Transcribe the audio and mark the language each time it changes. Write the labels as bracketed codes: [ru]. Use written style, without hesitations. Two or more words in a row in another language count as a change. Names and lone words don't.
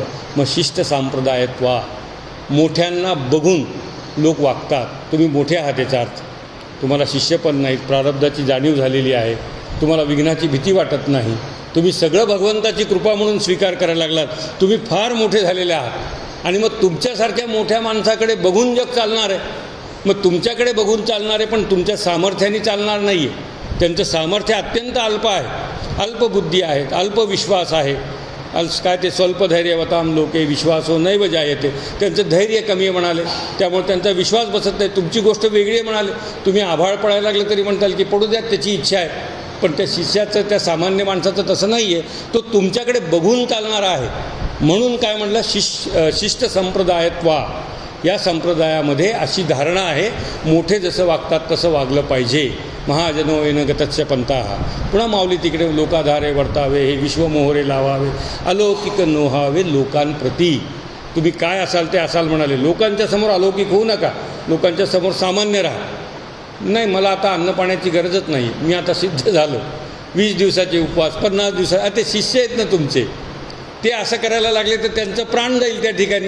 [mr] मग शिष्ट संप्रदायत्वा, मोठ्यांना बघून लोक वागतात, तुम्ही मोठे आहात याचा अर्थ, तुम्हाला शिष्यपण नाहीत, प्रारब्धाची जाणीव झालेली आहे, तुम्हाला विघ्नाची भीती वाटत नाही, तुम्ही सगळं भगवंताची कृपा म्हणून स्वीकार करायला लागलात, तुम्ही फार मोठे झालेले आहात. आणि मग तुमच्यासारख्या मोठ्या माणसाकडे बघून जग चालणार आहे. मग तुमच्याकडे बघून चालणार आहे पण तुमच्या सामर्थ्याने चालणार नाही आहे, त्यांचं सामर्थ्य अत्यंत अल्प आहे, अल्पबुद्धी आहेत, अल्पविश्वास आहे. काय ते [sa] स्वल्पधैर्यवताम लोके विश्वासो नैव जायते, [mr] त्यांचं धैर्य कमी आहे म्हणाले, त्यामुळे त्यांचा विश्वास बसत नाही. तुमची गोष्ट वेगळी आहे म्हणाले, तुम्ही आभाळ पडायला लागलं तरी म्हणताल की पडू द्या, त्याची इच्छा आहे. पण त्या शिष्याचं, त्या सामान्य माणसाचं तसं नाही आहे, तो तुमच्याकडे बघून चालणारा आहे. म्हणून काय म्हणलं, शिष्ट संप्रदायत्वा, या संप्रदायामध्ये अशी धारणा आहे, मोठे जसं वागतात तसं वागलं पाहिजे. [sa] महाजनो येन गतस्य पंथाः, [mr] पुन्हा माऊली तिकडे लोकाधारे वर्तावे, हे विश्वमोहरे लावावे, अलौकिक नोहावे लोकांप्रती. तुम्ही काय असाल ते असाल म्हणाले, लोकांच्या समोर अलौकिक होऊ नका, लोकांच्या समोर सामान्य राहा. नाही, मला आता अन्न पाण्याची गरजच नाही, मी आता सिद्ध झालो, 20 दिवसाचे उपवास, 50 दिवसा, ते शिष्य आहेत ना तुमचे, ते असं करायला लागले तर त्यांचं प्राण जाईल त्या ठिकाणी.